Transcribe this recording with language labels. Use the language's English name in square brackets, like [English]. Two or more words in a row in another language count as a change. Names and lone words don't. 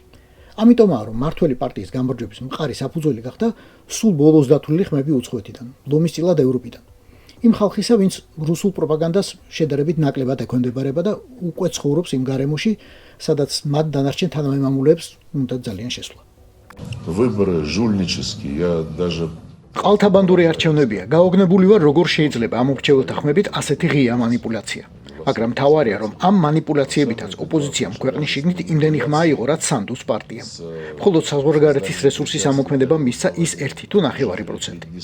[Georgian] ამიტომაა, რომ მართველი პარტიის გამარჯვების მყარი საფუძველი გახდა სულ ბოლოს დათვლილი ხმები უცხოეთიდან, ლომისწილად ევროპიდან. იმ ხალხისა, ვინც რუსულ პროპაგანდას შედარებით ნაკლებად ექვემდებარება და უკვე ცხოვრობს იმ გარემოში, სადაც მათ დანარჩენ თანამემამულეებს უნდა ძალიან შესვლა. [Russian] Выборы жульнические, я даже [Georgian] ყალთაბანდური არჩევნებია, გაოგნებული ვარ, როგორ შეიძლება ამ მრჩეველთა ხმებით ასეთი ღია манипуляცია. მაგრამ თავარია, რომ ამ манипуляციებითაც ოპოზიციამ ქვეყნის შიგნით იმდენი ხმა იყო, რაც სანდუს პარტია. მხოლოდ საზღვარგარეთის რესურსის ამოქმედებამ მისცა ის 1.9%.